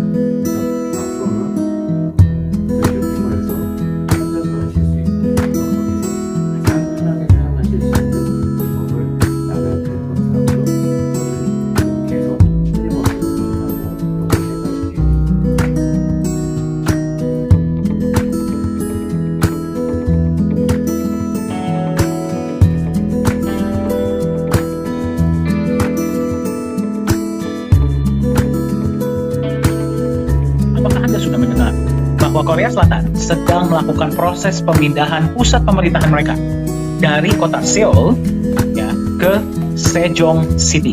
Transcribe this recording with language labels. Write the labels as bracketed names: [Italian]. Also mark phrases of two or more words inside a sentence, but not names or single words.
[Korean] 그래서 앞으로는 저희 쇼핑몰에서 환전도 하실 수 있고 또 거기서 가장 편하게 사용하실 수 있는 법을 나가야 플랫폼 사업으로 계속 틀림없이 운영하고 연구해갈 계획입니다. [Indonesian] Apakah Anda sudah mendengar bahwa Korea Selatan sedang melakukan proses pemindahan pusat pemerintahan mereka dari kota Seoul ya, ke Sejong City.